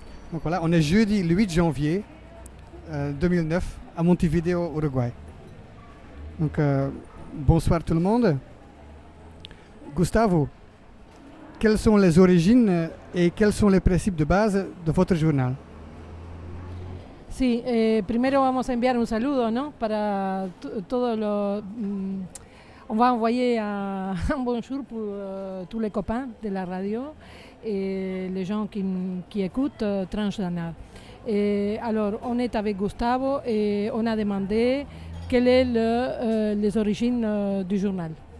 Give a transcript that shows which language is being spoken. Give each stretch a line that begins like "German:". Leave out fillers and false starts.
French: Donc voilà, on est jeudi 8 janvier 2009 à Montevideo, Uruguay. Donc bonsoir tout le monde. Gustavo, quelles sont les origines et quels sont les principes de base de votre journal?
Spanish: Sí, primero vamos a enviar un saludo, ¿no? Para todos los.
French: On va envoyer un bonjour pour tous les copains de la radio et les gens qui écoutent Tranche d'Anard. Alors, on est avec Gustavo et on a demandé quelles sont les origines du journal.